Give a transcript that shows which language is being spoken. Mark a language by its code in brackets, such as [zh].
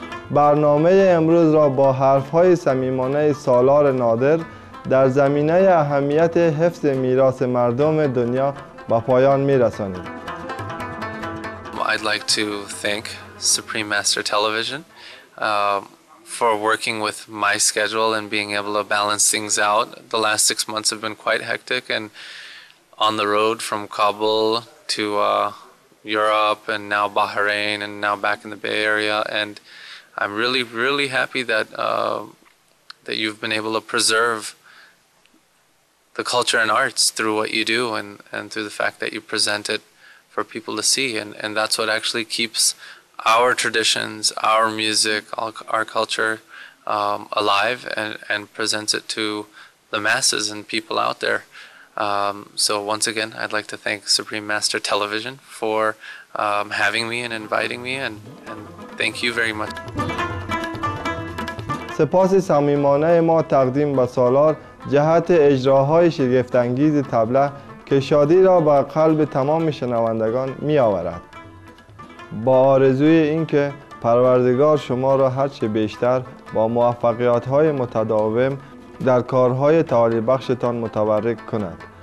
[fa] برنامه امروز را با حرف‌های صمیمانه سالار نادر در زمینه اهمیت حفظ میراث مردم دنیا به پایان می‌رسانیم. [en] I'd like to thank Supreme Master Television for working with my schedule and being able to balance things out. The last 6 months have been quite hectic, and on the road from Kabul to Europe, and now Bahrain, and now back in the Bay Area, and I'm really happy that that you've been able to preserve the culture and arts through what you do, and through the fact that you present it for people to see, and that's what actually keeps our traditions, our music, our culture alive, and presents it to the masses and people out there. So once again, I'd like to thank Supreme Master Television for having me and inviting me, and thank you very much. [fa] سپاس صمیمانه ما تقدیم به سالار جهت اجراهای شگفت‌انگیز طبله که شادی را به قلب تمام شنوندگان می آورد. با آرزوی اینکه پروردگار شما را هرچه بیشتر با موفقیت‌های متداوم در کارهای تعالی بخشتان متبرک کند.